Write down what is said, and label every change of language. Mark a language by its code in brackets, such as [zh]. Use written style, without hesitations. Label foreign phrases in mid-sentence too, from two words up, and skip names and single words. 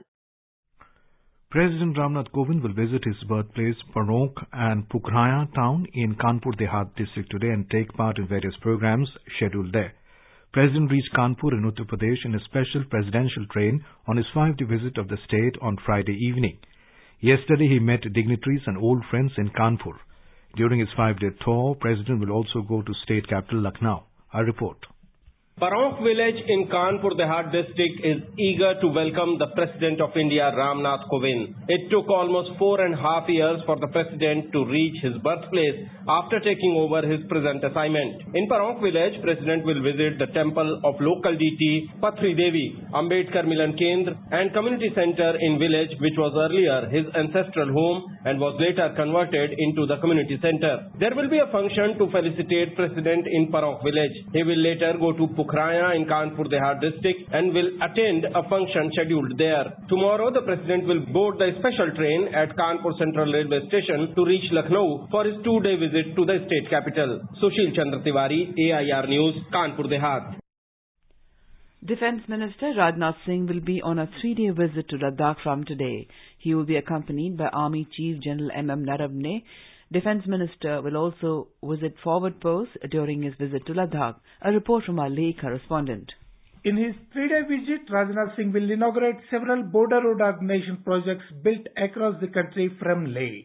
[en] President Ramnath Kovind will visit his birthplace Paronk and Pukhraya town in Kanpur Dehat district today and take part in various programs scheduled there. President reached Kanpur in Uttar Pradesh in a special presidential train on his 5-day visit of the state on Friday evening. Yesterday he met dignitaries and old friends in Kanpur. During his 5-day tour, President will also go to state capital Lucknow. A report. Paronk village in Kanpur Dehat district is eager to welcome the President of India, Ramnath Kovind. It took almost 4.5 years for the President to reach his birthplace after taking over his present assignment. In Paronk village, President will visit the temple of local deity Patri Devi, Ambedkar Milan Kendra and community center in village which was earlier his ancestral home and was later converted into the community center. There will be a function to felicitate President in Paronk village. He will later go to Pukhraya in Kanpur Dehat district and will attend a function scheduled there. Tomorrow, the President will board the special train at Kanpur Central Railway Station to reach Lucknow for his 2-day visit to the state capital. Sushil Chandra Tiwari, AIR News, Kanpur Dehat. Defence Minister Rajnath Singh will be on a 3-day visit to Ladakh from today. He will be accompanied by Army Chief General M.M. Naravne. Defence Minister will also visit forward posts during his visit to Ladakh. A report from our Leh correspondent. In his 3-day visit, Rajnath Singh will inaugurate several border road organization projects built across the country from Leh.